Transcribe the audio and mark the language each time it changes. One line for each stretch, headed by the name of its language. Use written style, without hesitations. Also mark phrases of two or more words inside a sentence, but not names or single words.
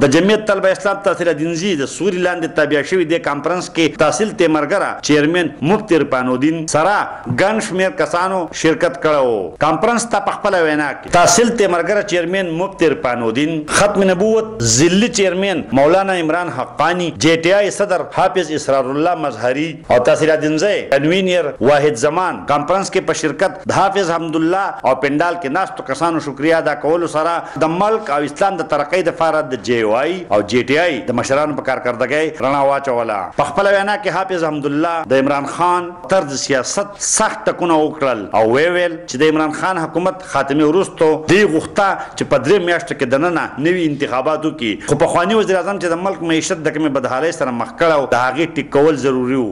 Pashto: د جمعیت طلبه اسلام تحصیل دینزی د سوري لاندې تابع شوی د کانفرنس کې تحصیل تیمرګرا چیرمن مفتی عرفانالدین سرا ګڼ شمېر کسانو شرکت کړو. کانفرنس ته په خپله وینا کې تحصیل تیمرګرا چیرمن مفتی عرفانالدین، ختم نبوت ضلعي چیرمن مولانا عمران حقانی، جے ٹی آئی صدر حافظ اسرار اللہ مظہری اور تحصیل دینزی کنوینر واحد زمان کانفرنس کې په شرکت د حافظ حمد الله او پندال کې ناستو کسانو شکریا ادا کولو سره د ملک او اسلام د ترقۍ دپاره د جے او آئی او جے ټي آئی د مشرانو په کارکردګۍ رڼا واچوله. په خپله وینا کې حافظ حمد الله د عمران خان طرز سیاست سخت ټکونه وکړل او ویل چې د عمران خان حکومت خاتمې وروستو دوی غوښته چې په 3 میاشتو کې دننه نوي انتخابات وکړي، خو پخواني وزیر اعظم چې د ملک معیشت د کمې بدحالۍ سره مخ کړی د هغې ټیک کول ضروري وو.